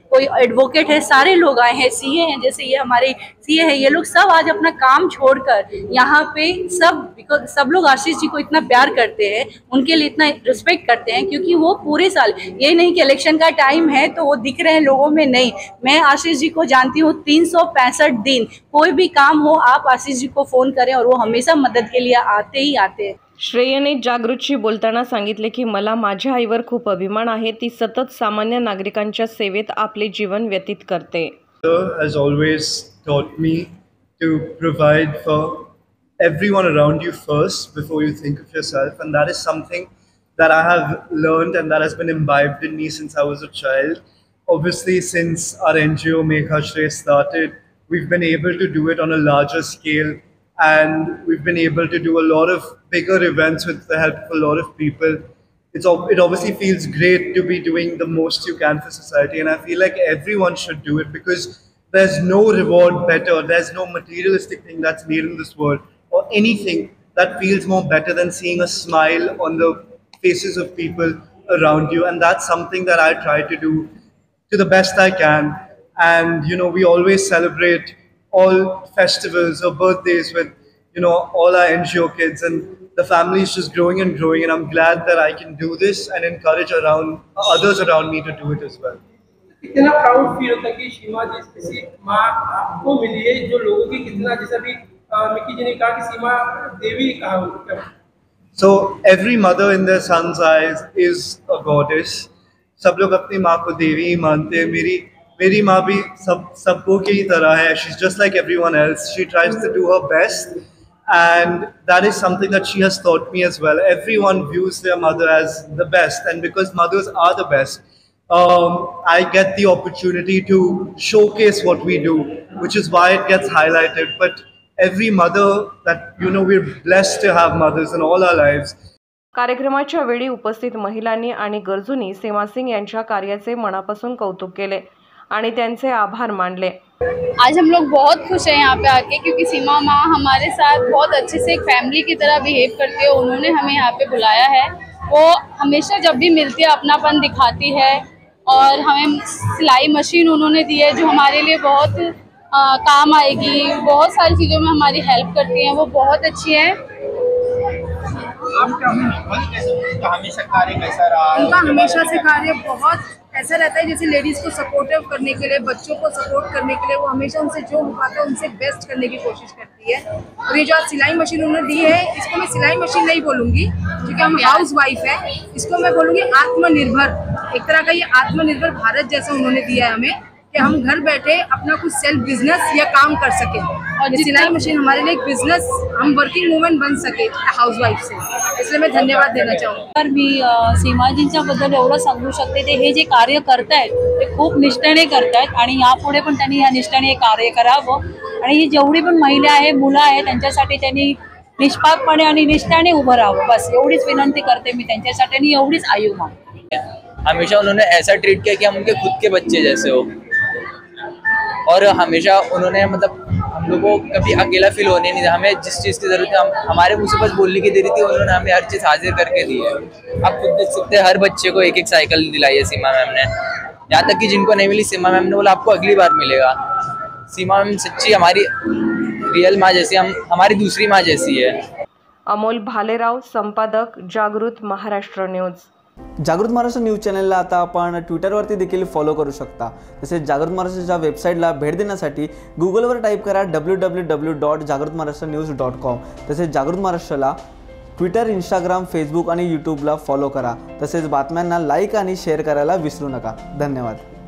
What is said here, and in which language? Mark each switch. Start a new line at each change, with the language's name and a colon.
Hindi: कोई एडवोकेट है, सारे लोग आए हैं, सीए हैं, जैसे ये हमारे सीए है, ये लोग सब आज अपना काम छोड़कर यहाँ पे सब लोग आशीष जी को इतना प्यार करते हैं, उनके लिए इतना रिस्पेक्ट करते हैं, क्योंकि वो पूरे साल, ये नहीं कि इलेक्शन का टाइम है तो वो दिख रहे हैं लोगों में, नहीं। मैं आशीष जी को जानती हूँ 365 दिन, कोई भी काम हो आप आशीष जी को फोन करें और वो हमेशा मदद के लिए आते ही आते हैं।
Marathi: श्रेयने जागृतशी बोलताना सांगितले की मला माझ्या आईवर खूप अभिमान आहे, ती सतत सामान्य नागरिकांच्या सेवेत आपले जीवन व्यतीत करते.
English: Has always taught me to provide for everyone around you first before you think of yourself, and that is something that I have learned and that has been imbibed in me since I was a child. Obviously, since our NGO Meghashrey started, we've been able to do it on a larger scale, and we've been able to do a lot of bigger events with the help of a lot of people. It obviously feels great to be doing the most you can for society, and I feel like everyone should do it, because there's no reward better, there's no materialistic thing that's made in this world or anything that feels more better than seeing a smile on the faces of people around you. And that's something that I try to do to the best I can. And we always celebrate all festivals or birthdays with all our NGO kids, and the family is just growing and growing, and I'm glad that I can do this and encourage others around me to do it as well.
Hindi: कितना proud feel होता है कि सीमा जैसी माँ आपको मिली है, जो लोगों की कितना, जैसा भी मिकी जी ने कहा कि सीमा देवी कहा.
English: So every mother in their son's eyes is a goddess.
Hindi: सब लोग अपनी माँ को देवी ही मानते हैं. मेरी माँ भी सबको की तरह है.
English: She's just like everyone else. She tries to do her best, and that is something that she has taught me as well. Everyone views their mother as the best, and because mothers are the best, I get the opportunity to showcase what we do, which is why it gets highlighted. But every mother that we're blessed to have mothers in all our lives.
Marathi: कार्यक्रमाच्या वेळी उपस्थित महिलांनी आणि गरजूंनी सीमा सिंग यांच्या कार्याचे मनापासून कौतुक केले आणि त्यांचे आभार मानले.
Hindi: आज हम लोग बहुत खुश हैं यहाँ पे आके, क्योंकि सीमा माँ हमारे साथ बहुत अच्छे से एक फैमिली की तरह बिहेव करती है. उन्होंने हमें यहाँ पे बुलाया है, वो हमेशा जब भी मिलती है अपनापन दिखाती है, और हमें सिलाई मशीन उन्होंने दी है जो हमारे लिए बहुत काम आएगी. बहुत सारी चीज़ों में हमारी हेल्प करती हैं, वो बहुत अच्छी है. उनका हमेशा कार्य कैसा रहा? उनका हमेशा से कार्य बहुत ऐसा रहता है जैसे लेडीज़ को सपोर्टिव करने के लिए, बच्चों को सपोर्ट करने के लिए वो हमेशा उनसे जो हो पाता है उनसे बेस्ट करने की कोशिश करती है. और ये जो आज सिलाई मशीन उन्होंने दी है, इसको मैं सिलाई मशीन नहीं बोलूँगी क्योंकि हम हाउस वाइफ है, इसको मैं बोलूँगी आत्मनिर्भर. एक तरह का ये आत्मनिर्भर भारत जैसा उन्होंने दिया है हमें, कि हम घर बैठे अपना कुछ सेल्फ बिजनेस या काम कर सके. और ये सिलाई मशीन हमारे लिए एक बिझनेस, हम वर्किंग वुमन बन सके हाउस वाईफ से. इसलिए मैं धन्यवाद देना चाहूँगी.
Marathi: तर मी सीमाजींच्याबद्दल एवढं सांगू शकते, ते हे जे कार्य करतायत ते खूप निष्ठेने करतायत, आणि यापुढे पण त्यांनी या निष्ठेने कार्य करावं. आणि ही जेवढी पण महिला आहे, मुलं आहे, त्यांच्यासाठी त्यांनी निष्पापपणे आणि निष्ठेने उभं राहावं. बस एवढीच विनंती करते मी त्यांच्यासाठी, आणि एवढीच आयु मागते. हमेशा उन्होंने ऐसा ट्रीट किया कि हम उनके खुद के बच्चे जैसे हो, और हमेशा उन्होंने हम लोग को कभी अकेला फील होने नहीं दिया. हमें जिस चीज़ की ज़रूरत है, हमारे मुँह से बस बोलने की देरी थी, उन्होंने हमें हर चीज़ हाजिर करके दी है. आप खुद देख सकते हैं, हर बच्चे को एक साइकिल दिलाई है सीमा मैम ने. यहाँ तक कि जिनको नहीं मिली, सीमा मैम ने बोला आपको अगली बार मिलेगा. सीमा मैम सच्ची हमारी रियल माँ जैसी, हमारी दूसरी माँ जैसी है. अमोल भालेराव, संपादक, जागृत महाराष्ट्र न्यूज. जागृत महाराष्ट्र न्यूज चॅनलला आता आपण ट्विटरवरती देखील फॉलो करू शकता. तसेच जागृत महाराष्ट्राच्या वेबसाईटला भेट देण्यासाठी गुगलवर टाईप करा www.jagrutmaharashtranews.com. तसेच जागृत महाराष्ट्राला ट्विटर, इंस्टाग्राम, फेसबुक आणि यूट्यूबला फॉलो करा. तसेच बातम्यांना लाईक आणि शेअर करायला विसरू नका. धन्यवाद.